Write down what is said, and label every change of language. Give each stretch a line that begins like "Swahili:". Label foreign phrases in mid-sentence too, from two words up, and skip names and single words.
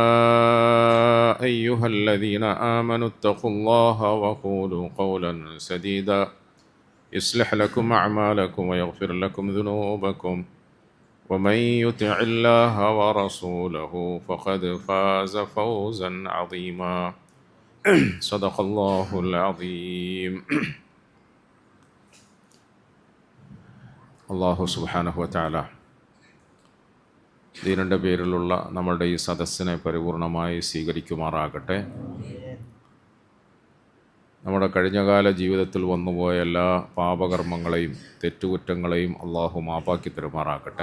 Arabic: أيها الذين آمنوا اتقوا الله وقولوا قولا سديدا يصلح لكم أعمالكم ويغفر لكم ذنوبكم ومن يطع الله ورسوله فقد فاز فوزا عظيما صدق الله العظيم الله سبحانه وتعالى
Malayalam: ദീനിൻ്റെ പേരിലുള്ള നമ്മളുടെ ഈ സദസ്സിനെ പരിപൂർണമായി സ്വീകരിക്കുമാറാകട്ടെ. നമ്മുടെ കഴിഞ്ഞകാല ജീവിതത്തിൽ വന്നുപോയ എല്ലാ പാപകർമ്മങ്ങളെയും തെറ്റുകുറ്റങ്ങളെയും അള്ളാഹു മാപ്പാക്കി തരുമാറാകട്ടെ.